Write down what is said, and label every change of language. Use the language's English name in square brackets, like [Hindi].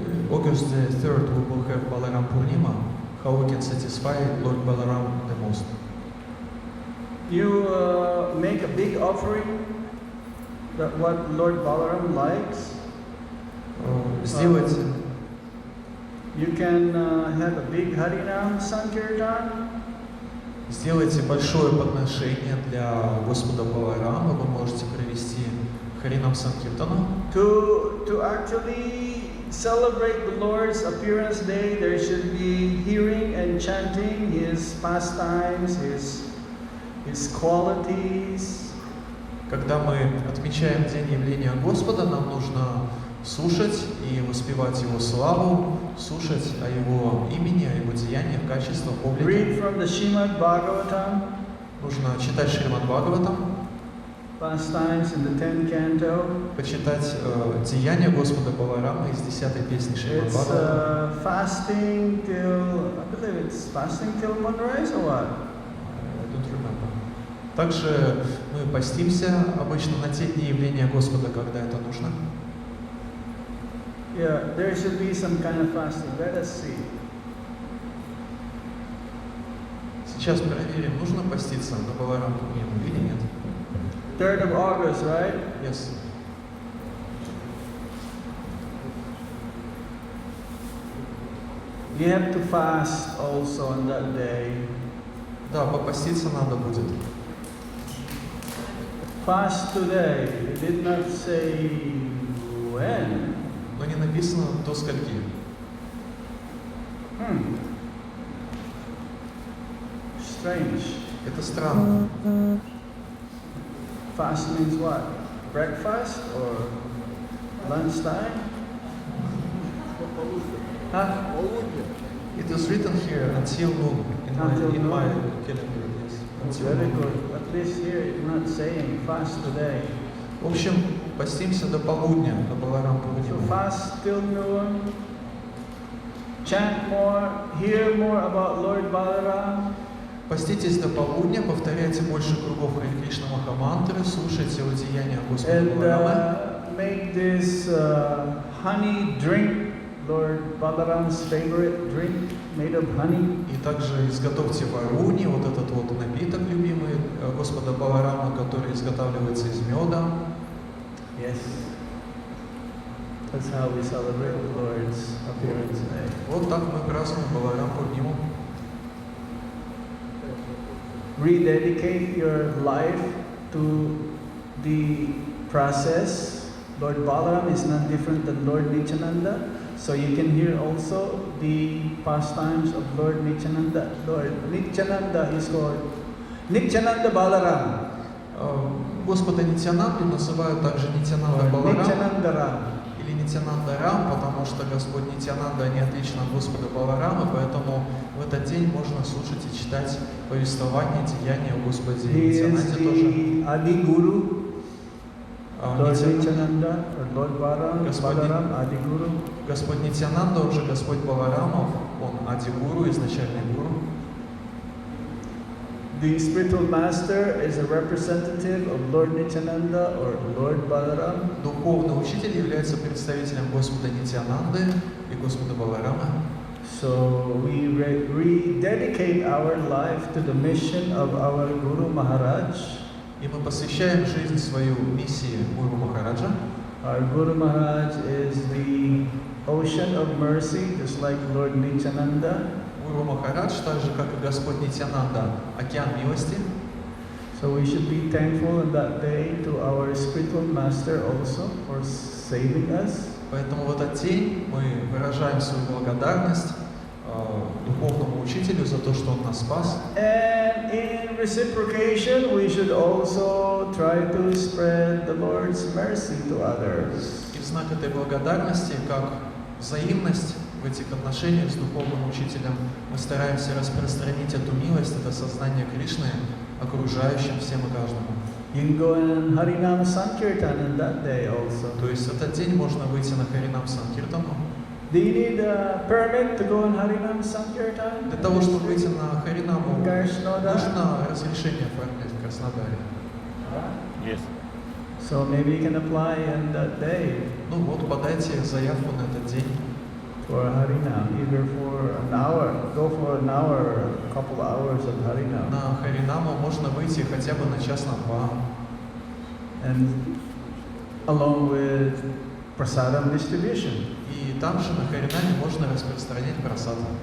[English] August the 3rd we will have Balaram Purnima. How we can satisfy Lord Balaram the most? You make a big offering, that what Lord Balaram likes. [Russian] Сделать [English] You can have a big Harinam Sankirtan. [Russian] Сделайте большое подношение для Господа Баларама. Вы можете провести Харинам Санкиртану. [English] To actually celebrate the Lord's appearance day, there should be hearing and chanting His pastimes, His qualities. [Russian] Когда мы отмечаем день явления Господа, нам нужно слушать и воспевать Его славу, слушать о Его имени, о Его деяниях, качествах, облике. [English] Read from the Srimad Bhagavatam. [Russian] Нужно читать Шримад Бхагаватам. [English] pastimes in the 10th canto. [Russian] Почитать деяния Господа Баларама из 10-й песни Шримад [English] It's [Russian] Бхагаватам. [English] fasting till, I believe it's fasting till moonrise or what? I don't remember. [Russian] Также мы постимся обычно на те дни явления Господа, когда это нужно. [English] Yeah, there should be some kind of fasting. Let us see. [Russian] Сейчас проверим, нужно поститься на Баларам Пурниму или нет. [English] 3rd of August, right? Yes. You have to fast also on that day. [Russian] Да, попаститься надо будет. [English] Fast today. It did not say when. [Russian] Но не написано до скольки. [English] Strange. [Russian] Это странно. [English] Fast means what? Breakfast or lunchtime? Huh? It is written here until noon in my calendar. Yes. Until Very noon. good. At least here it's not saying fast today. [Russian] В общем, постимся до полудня на Баларам [English] So [Russian] Пурниму. [English] fast till noon. Chant more, hear more about Lord Balaram. [Russian] Поститесь до полудня, повторяйте больше кругов Хари Кришна Махамантры, слушайте о деяниях Господа [English] And [Russian] Баларама. [English] make this honey drink, Lord Balaram's favorite drink, made of honey. [Russian] И также изготовьте варуни, вот этот вот напиток любимый Господа Баларама, который изготавливается из меда. [English] Yes. That's how we celebrate the Lord's appearance today. [Russian] Вот так мы празднуем Баларам Пурниму. [English] Rededicate your life to the process. Lord Balaram is not different than Lord Nityananda. So you can hear also the pastimes of Lord Nityananda. Lord Nityananda is called Nityananda Balaram. [Russian] Господа Нитянанду называют также Нитянанда [English] Or [Russian] Баларам [English] Nityananda Ram. [Russian] или Нитянанда Рам, потому что Господь Нитянанда не отличен от Господа Баларама, поэтому в этот день можно слушать и читать повествование, деяния о Господе [English] He is [Russian] Нитянанде тоже. [English] the Adi Guru. Lord [Russian] Нитянанда- [English] Nityananda or Lord Balaram, Adi Guru. [Russian] Господь Нитянанда, он же Господь Баларамов, он Ади-гуру, изначальный гуру. [English] The spiritual master is a representative of Lord Nityananda or Lord Balaram. [Russian] Духовный учитель является представителем Господа Нитянанды и Господа Баларама. [English] So we rededicate our life to the mission of our Guru Maharaj. [Russian] И мы посвящаем жизнь свою миссии Гуру Махараджа. [English] Our Guru Maharaj is the ocean of mercy, just like Lord Nityananda. [Russian] Гуру Махарадж, так же как и Господь Нитянанда, океан милости. [English] So we should be thankful on that day to our spiritual master also for saving us. [Russian] Поэтому в этот день мы выражаем свою благодарность духовному учителю за то, что он нас спас. [English] And in reciprocation, we should also try to spread the Lord's mercy to others. [Russian] И в знак этой благодарности, как взаимность в этих отношениях с духовным учителем, мы стараемся распространить эту милость, это сознание Кришны окружающим всем и каждому. [English] You can go in Harinam Sankirtan on that day also. [Russian] То есть в этот день можно выйти на Харинам Санкиртану. [English] Do you need a permit to go in Harinam Sankirtan? [Russian] Для того, чтобы выйти на Харинаму, [English] Krasnodar? [Russian] нужно разрешение оформлять в Краснодаре. [English] Yes. So maybe you can apply on that day [Russian] Ну вот, подайте заявку на этот день. [English] for Harinam, either for an hour, go for an hour or a couple hours of Harinam. [Russian] На Харинаму можно выйти хотя бы на час, на два. [English] And along with prasadam distribution. [Russian] И там же на Харинаме можно распространять просад.